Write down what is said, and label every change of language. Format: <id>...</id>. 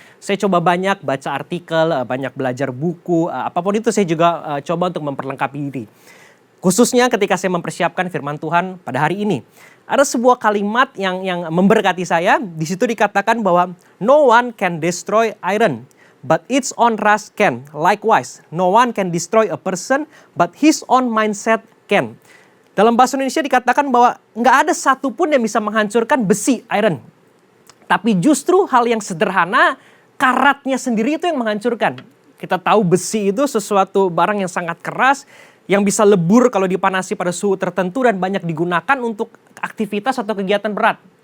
<id>Saya coba banyak baca artikel, banyak belajar buku, apapun itu saya juga coba untuk memperlengkapi diri. Khususnya ketika saya mempersiapkan firman Tuhan pada hari ini. Ada sebuah kalimat yang memberkati saya. Di situ dikatakan bahwa</id> <en>no one can destroy iron, but its own rust can. Likewise, no one can destroy a person, but his own mindset can.</en> <id>Dalam bahasa Indonesia dikatakan bahwa nggak ada satupun yang bisa menghancurkan besi, iron. Tapi justru hal yang sederhana, karatnya sendiri itu yang menghancurkan. Kita tahu besi itu sesuatu barang yang sangat keras, yang bisa lebur kalau dipanasi pada suhu tertentu dan banyak digunakan untuk aktivitas atau kegiatan berat.</id>